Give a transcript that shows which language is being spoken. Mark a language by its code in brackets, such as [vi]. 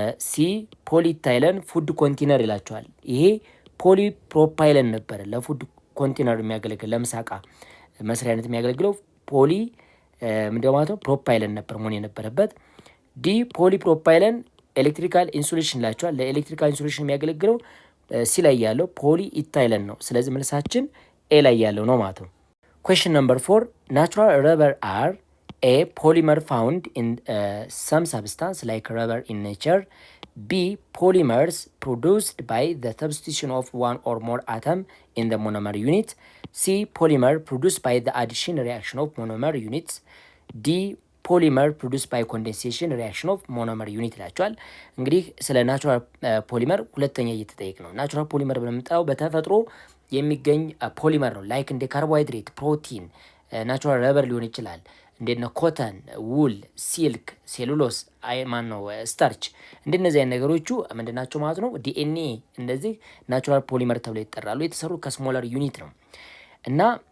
[am] ሲ ፖሊ ኢታይለን ፉድ ኮንቴነር ይላቸዋል። ይሄ ፖሊ ፕሮፓይለን ነበረ ለፉድ ኮንቴነር የሚያገለግል ለምሳቃ መስሪያነት የሚያገለግለው ፖሊ ምንድነው ማለት ነው ፕሮፓይለን ነበር መሆን የነበረበት። ዲ ፖሊ ፕሮፓይለን ኤሌክትሪካል ኢንሱሌሽን ይላቸዋል። ለኤሌክትሪካል ኢንሱሌሽን የሚያገለግለው ሲ ላይ ያለው ፖሊ ኢታይለን ነው። ስለዚህ መልሳችን ኤ ላይ ያለው ነው ማለት ነው። [en] Question number 4. Natural rubber are A. Polymer found in some substance like rubber in nature. B. Polymers produced by the substitution of one or more atom in the monomer unit. C. Polymer produced by the addition reaction of monomer units. D. ፖሊመር ፕሮዱስ ባይ ኮንደንሴሽን ሪያክሽን ኦፍ ሞኖመር ዩኒት [am] ይላቸዋል። እንግዲህ ስለ ናቹራል ፖሊመር ሁለተኛ እየተጠየቅ ነው። ናቹራል ፖሊመር ብለምንጠራው በተፈጥሮ የሚገኝ ፖሊመር ነው። ላይክ እንደ ካርቦሃይድሬት፣ ፕሮቲን፣ ናቹራል ረበር ሊሆን ይችላል። እንደነ ኮተን፣ ውል፣ ሲልክ፣ ሴሉሎስ ማን ነው ስታርች፣ እንደነዚህ አይነት ነገሮቹ ምንድናቸው ማለት ነው። ዲኤንኤ እንደዚህ ናቹራል ፖሊመር ተብለው ይጠራሉ። የተሰሩ ከስሞለር ዩኒት ነው እና